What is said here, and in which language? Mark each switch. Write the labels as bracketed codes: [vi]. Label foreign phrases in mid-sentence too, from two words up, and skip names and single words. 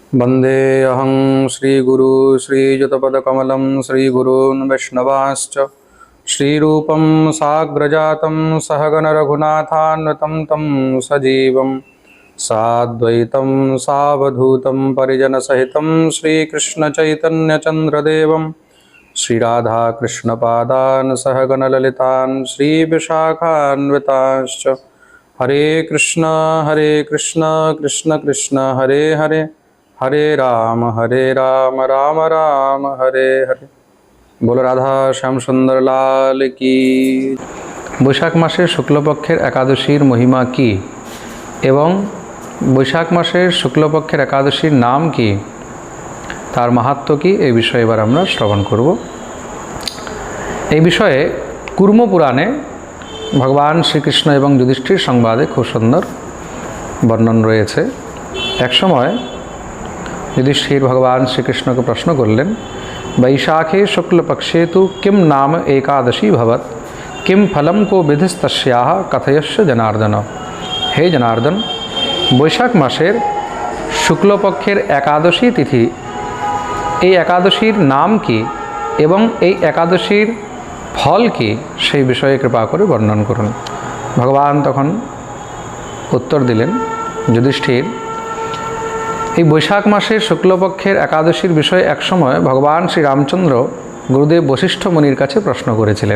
[sa] वन्दे अहं श्रीगुरु श्रीयुतपदकमलं श्रीगुरून् वैष्णवांश्च श्रीरूपं साग्रजातं सहगणरघुनाथान्वितं तं सजीवं साद्वैतं सावधूतं परिजनसहितं श्रीकृष्णचैतन्यचन्द्रदेवं श्रीराधाकृष्णपादान् सहगणललितान् श्रीविशाखान्वितांश्च हरे कृष्ण कृष्ण कृष्ण हरे हरे हरे राम राम राम हरे हरे। [hi] बोलो राधा श्याम सुंदर लाल की। [bn] বৈশাখ মাসের শুক্লপক্ষের একাদশীর মহিমা কি এবং বৈশাখ মাসের শুক্লপক্ষের একাদশীর নাম কি, তার মাহাত্ম্য কি, এই বিষয়ে এবার আমরা শ্রবণ করব। এই বিষয়ে কুর্ম পুরাণে ভগবান শ্রীকৃষ্ণ এবং যুধিষ্ঠির সংবাদে খুব সুন্দর বর্ণন রয়েছে। এক সময় যুধিষ্ঠির ভগবান শ্রীকৃষ্ণ কে প্রশ্ন করলেন, [sa] वैशाखे शुक्लपक्षे तो किम नाम एकादशी भवत, किम फलम को विधिस्तस्याः कथयस्य जनार्दन। हे जनार्दन, [bn] বৈশাখ মাসের শুক্লপক্ষের একাদশী তিথি, এই একাদশীর নাম কি এবং এই একাদশীর ফল কি, সেই বিষয়ে কৃপা করে বর্ণন করুন। ভগবান তখন উত্তর দিলেন, যুধিষ্ঠির, এই বৈশাখ মাসের শুক্লপক্ষের একাদশীর বিষয়ে একসময় ভগবান শ্রী রামচন্দ্র গুরুদেব বশিষ্ঠ মুনির কাছে প্রশ্ন করেছিলেন।